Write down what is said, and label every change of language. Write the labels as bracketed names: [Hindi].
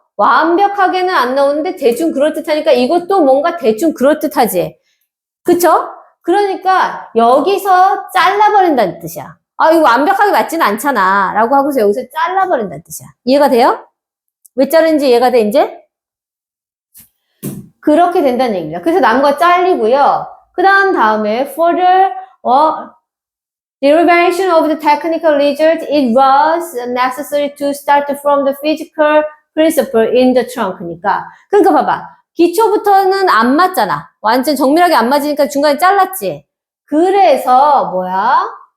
[Korean] 완벽하게는 안 나오는데 대충 그럴듯하니까 이것도 뭔가 대충 그럴듯하지. 그쵸? 그러니까 여기서 잘라버린다는 뜻이야. 이거 완벽하게 맞지는 않잖아. 라고 하고서 여기서 잘라버린다는 뜻이야. 이해가 돼요? 왜 자르는지 이해가 돼, 이제? 그렇게 된다는 얘기입니다. 그래서 남은 거 잘리고요. [English] 그 다음에 further derivation of the technical result, it was necessary to start from the physical principle in the trunk니까. [Korean] 그러니까 봐봐. 기초부터는 안 맞잖아. 완전 정밀하게 안 맞으니까 중간에 잘랐지. 그래서 뭐야?